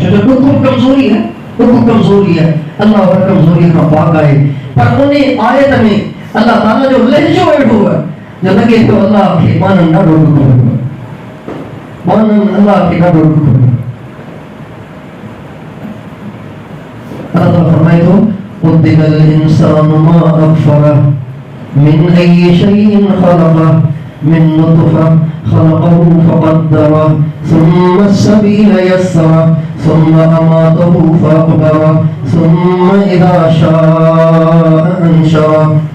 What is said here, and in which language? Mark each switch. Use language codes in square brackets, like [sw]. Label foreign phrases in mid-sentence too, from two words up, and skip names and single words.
[sd] छो जो ॾुख कमज़ोरी है, ॾुख कमज़ोरी है, अल्लाह हर कमज़ोरी खां पाक आहे। पर उन आयत में अल्लाह ताला जो लहजो अहिड़ो आहे जो लॻे थो अल्लाह खे माण्हुनि ॾाढो ॾुख पियो आहे, माण्हुनि अल्लाह खे ॾाढो ॾुख पियो। अल्लाह ताला फरमाए थो [ar] قتل الإنسان ما أكفره من أي شيء خلقه من نطفة خلقه فقدره ثم السبيل يسره ثم أماته فأقبره ثم إذا شاء أنشره